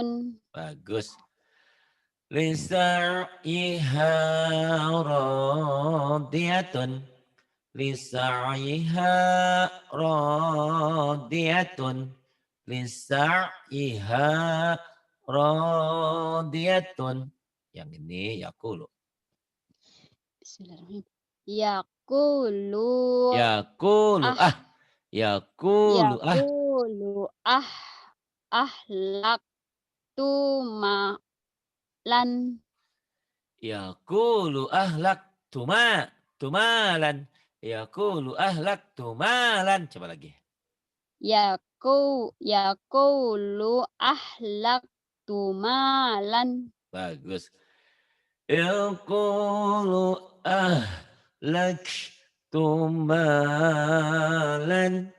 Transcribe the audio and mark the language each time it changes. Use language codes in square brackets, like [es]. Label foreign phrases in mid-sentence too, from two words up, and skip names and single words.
[ar] Bagus. لسعيها راضية. لسعيها راضية. لسعيها راضية. [id] Yang ini yaqulu. [ar] Bismillahirrahmanirrahim. Yaqulu Yaqulu ah آه يقول آه. يقول أهلكت مالا يقول أهلك تمالا. يقول أهلك تمالا. [id] Coba lagi. [ar] يقول أهلكت مالا Bagus. يقول أهلك تمالا.